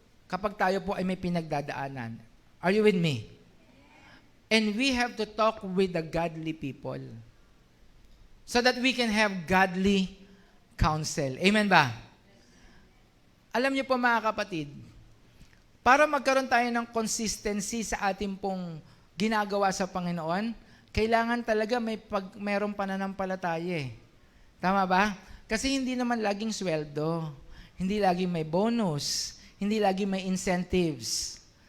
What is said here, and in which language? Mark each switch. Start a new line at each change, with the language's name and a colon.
Filipino: Kapag tayo po ay may pinagdadaanan.
English: Are you with me? And we have to talk with the godly people so that we can have godly counsel.
Filipino: Amen ba? Alam niyo po mga kapatid, para magkaroon tayo ng consistency sa ating pong ginagawa sa Panginoon, kailangan talaga mayroong pananampalataya. Tama ba? Kasi hindi naman laging sweldo, hindi laging may bonus, hindi laging may incentives.